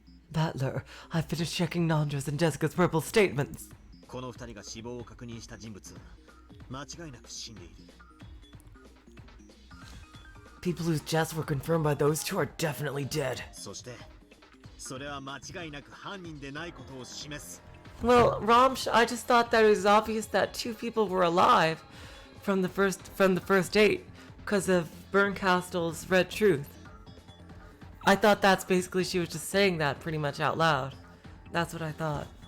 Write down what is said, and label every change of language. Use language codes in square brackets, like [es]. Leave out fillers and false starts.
[en] Battler, I finished checking Nanjo's and Jessica's purple statements. [ja] この2人が死亡を確認した人物は間違いなく死んでいる。 [en] People whose deaths were confirmed by those two are definitely dead. [ja] そして、それは間違いなく犯人でないことを示す。 [en] Well, Ramsh, I just thought that it was obvious that 2 people were alive from the first date because of Bernkastel's Red Truth. I thought that's basically she was just saying that pretty much out loud. That's what I thought.